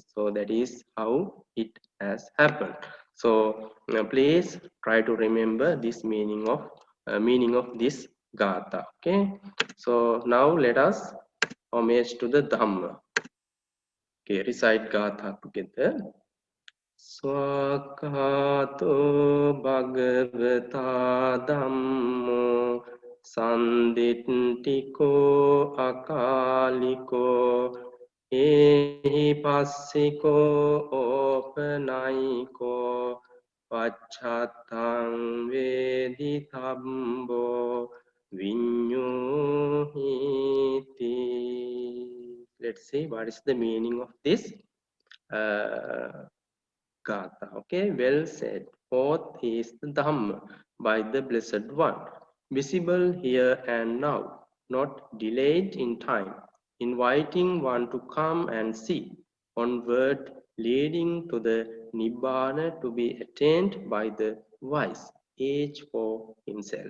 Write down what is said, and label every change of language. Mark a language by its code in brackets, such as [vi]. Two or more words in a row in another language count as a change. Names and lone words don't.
[en] So that is how it has happened. So please try to remember this meaning of this Gatha. Okay. So now let us homage to the Dhamma. Okay, recite Gatha together. [pi] Swakato Bhagavata Dhammo Sanditiko Akaliko Ehi Passiko Opanaiko Pachatang Vedithambo Vinyuhiti. [en] Let's see what is the meaning of this Gatha. Okay, well said. Fourth is the Dhamma by the Blessed One, visible here and now, not delayed in time, inviting one to come and see, onward leading to the Nibbana to be attained by the wise, each for himself.